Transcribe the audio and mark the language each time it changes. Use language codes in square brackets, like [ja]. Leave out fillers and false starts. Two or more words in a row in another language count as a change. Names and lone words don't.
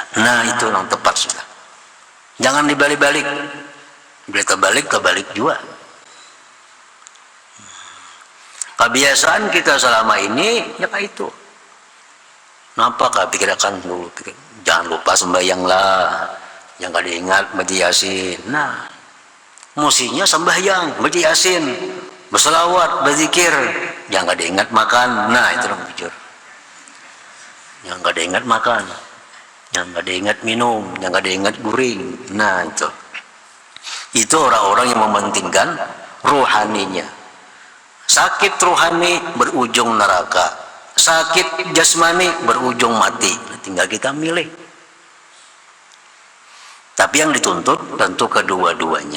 [id] Nah, itu yang tepat sudah. Jangan dibalik-balik. Bila terbalik juga. Kebiasaan kita selama ini ya kayak itu. Kenapa pikirkan dulu? Jangan lupa sembahyanglah. Yang kada ingat baca Yasin. Nah, musinya sembahyang, baca Yasin, berselawat, berzikir. Yang kada ingat makan. Nah, itu yang bujur. Yang kada ingat makan, yang kada ingat minum, yang kada ingat guring. Nah, itu orang-orang yang mementingkan rohaninya. Sakit rohani berujung neraka, sakit jasmani berujung mati. Tinggal kita milih. Tapi yang dituntut tentu kedua-duanya.